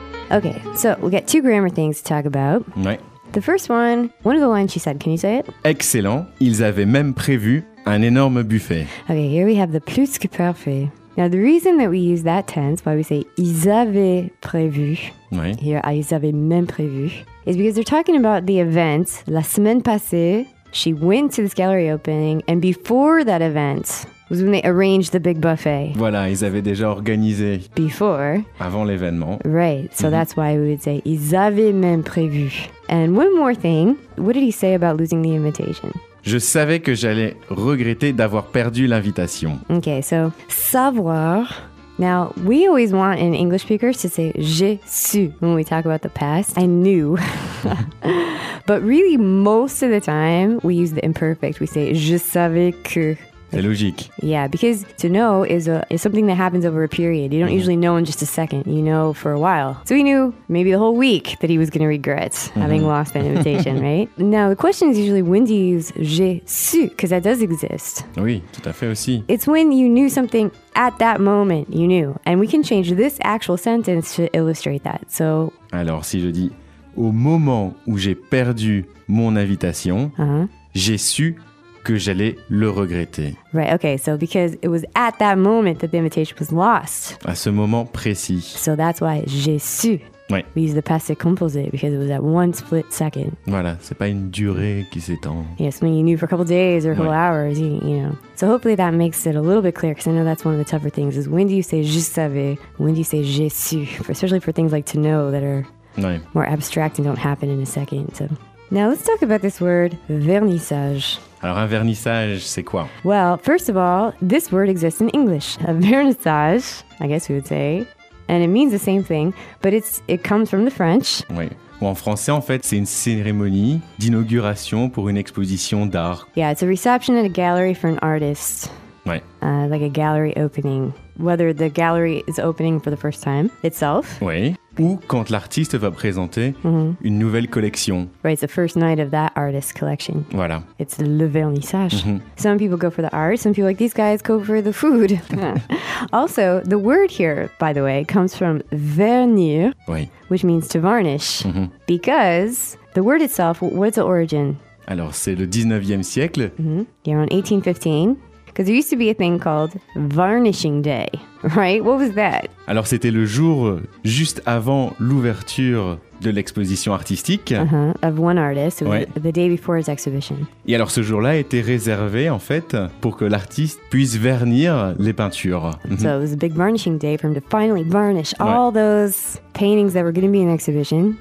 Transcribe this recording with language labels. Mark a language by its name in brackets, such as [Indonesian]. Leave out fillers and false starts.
[English] Okay, so we got two grammar things to talk about. [French] Ouais. [English] The first one of the lines she said, can you say it? [French] Excellent, ils avaient même prévu un énorme buffet. [English] Okay, here we have the plus que parfait. Now, the reason that we use that tense, why we say [French] ils avaient prévu, ouais. [English] Here, [French] ils avaient même prévu, [English] is because they're talking about the event, [French] la semaine passée, [English] she went to this gallery opening, and before that event... was when they arranged the big buffet. [French] Voilà, ils avaient déjà organisé. [English] Before. [French] Avant l'événement. [English] Right, so mm-hmm. that's why we would say, [French] ils avaient même prévu. [English] And one more thing, what did he say about losing the invitation? [French] Je savais que j'allais regretter d'avoir perdu l'invitation. [English] Okay, so, savoir. Now, we always want in English speakers to say, [French] j'ai su, [English] when we talk about the past. I knew. But really, most of the time, we use the imperfect. We say, [French] je savais que... C'est logique. [English] Yeah, because to know is something that happens over a period. You don't usually know in just a second. You know for a while. So he knew maybe the whole week that he was going to regret having lost that invitation, right? Now, the question is usually, when do you use [French] j'ai su? [English] Because that does exist. [French] Oui, tout à fait aussi. [English] It's when you knew something at that moment, you knew. And we can change this actual sentence to illustrate that. So, [French] alors, si je dis, au moment où j'ai perdu mon invitation, j'ai su que j'allais le regretter. [English] Right, okay, so because it was at that moment that the invitation was lost. [French] À ce moment précis. [English] So that's why [French] j'ai su. Oui. [English] We use the passé composé because it was at one split second. [French] Voilà, c'est pas une durée qui s'étend. [English] Yeah, something you knew for a couple days or a couple hours, you know. So hopefully that makes it a little bit clear, because I know that's one of the tougher things, is when do you say [French] je savais, [English] when do you say [French] j'ai su, [English] especially for things like to know that are more abstract and don't happen in a second. So now let's talk about this word, vernissage. [French] Alors, un vernissage, c'est quoi? [English] Well, first of all, this word exists in English. A vernissage, I guess we would say, and it means the same thing, but it comes from the French. [French] Oui. Ou en français, en fait, c'est une cérémonie d'inauguration pour une exposition d'art. [English] Yeah, it's a reception at a gallery for an artist. [French] Oui. [English] Like a gallery opening. Whether the gallery is opening for the first time itself. [French] Oui. Ou quand l'artiste va présenter une nouvelle collection. [English] Right, it's the first night of that artist's collection. [French] Voilà. [English] It's le vernissage. Mm-hmm. Some people go for the art, some people like these guys go for the food. Also, the word here, by the way, comes from vernir, which means to varnish. Mm-hmm. Because the word itself, what's the origin? [French] Alors, c'est le 19e siècle. [English] Yeah, around 1815. Because there used to be a thing called Varnishing Day, right? What was that? [French] Alors, c'était le jour juste avant l'ouverture de l'exposition artistique. [English] Of one artist, the day before his exhibition. [French] Et alors, ce jour-là était réservé, en fait, pour que l'artiste puisse vernir les peintures. [English] So, it was a big Varnishing Day for him to finally varnish all those paintings that were going to be in the exhibition.